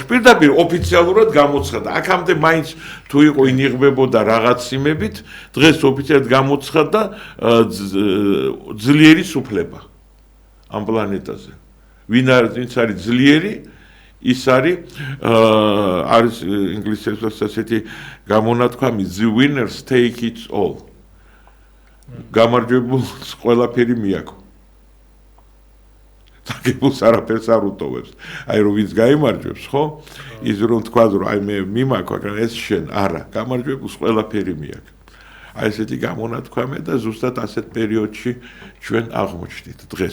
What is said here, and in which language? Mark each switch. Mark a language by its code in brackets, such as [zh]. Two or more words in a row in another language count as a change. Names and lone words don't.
[ka] პირდაპირ ოფიციალურად გამოცხადა აქამდე მაინც თუ იყო ინიღბებოდა რაღაც იმებით დღეს ოფიციალურად გამოცხადა ძლიერი სუფლება ამ პლანეტაზე ვინ არის ძლიერი ის არის ინგლისურენოვანი ასეთი გამონათქვამი [en] the winners take it all [ka] გამარჯვებულს ყველაფერი მიაქვს დაგებულს არაფერს არ უტოვებს აი რომ ვინც გაიმარჯვებს ხო ის რომ თქვა რომ აი მე მიმაქვს მაგრამ ეს შენ არა გამარჯვებულს ყველაფერი მიაქვს აი ესეთი გამონათქვამია და ზუსტად ასეთ პერიოდში ჩვენ აღმოჩნდით დღეს